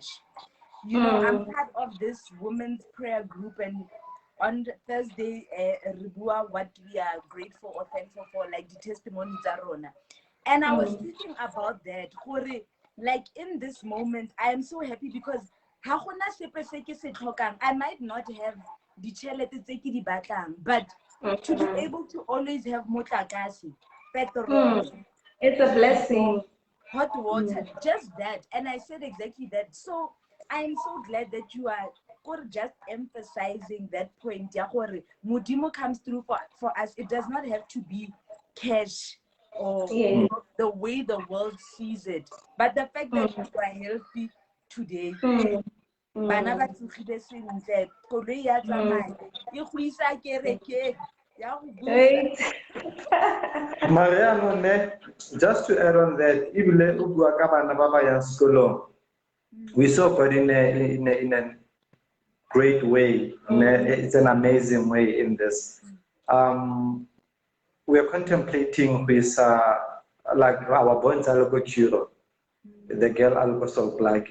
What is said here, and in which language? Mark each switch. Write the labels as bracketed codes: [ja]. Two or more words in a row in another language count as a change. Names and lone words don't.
[en] You know, I'm part of this women's prayer group, and on Thursday, Ribua, what we are grateful or thankful for, like the testimonies are on. And I was thinking about that, like in this moment, I am so happy because I might not have the [st] chelete tse ke di batlang, [en] but to be able to always have motlakase, petrol, it's a blessing. Hot water, just that. And I said exactly that. So I'm so glad that you are just emphasizing that point. Modimo comes through for us. It does not have to be cash or the way the world sees it. But the fact that you are healthy today, [tn] bana ba tsogile sentle, koloi ya tsamaya, e go isa kerekeng, ya go busa. [en] Mariano, just to add on that, we saw God in a great way. It's an amazing way in this. We are contemplating with like our bonds are curo, the girl also blacky.